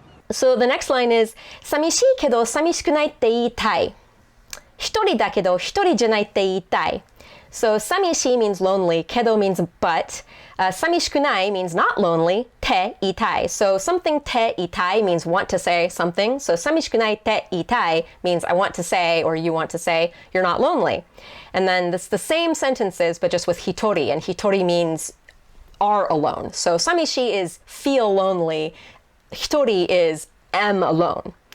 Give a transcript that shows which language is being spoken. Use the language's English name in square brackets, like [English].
[English] So the next line is [Japanese] 寂しいけど寂しくないって言いたい。一人だけど一人じゃないって言いたい。 [English] So 寂しい means lonely, けど means but. 寂しくない means not lonely, て言いたい. So something て言いたい means want to say something. So 寂しくないて言いたい means I want to say, or you want to say, you're not lonely. And then it's the same sentences, but just with hitori, and hitori means are alone. So samishi is feel lonely. Hitori is am alone.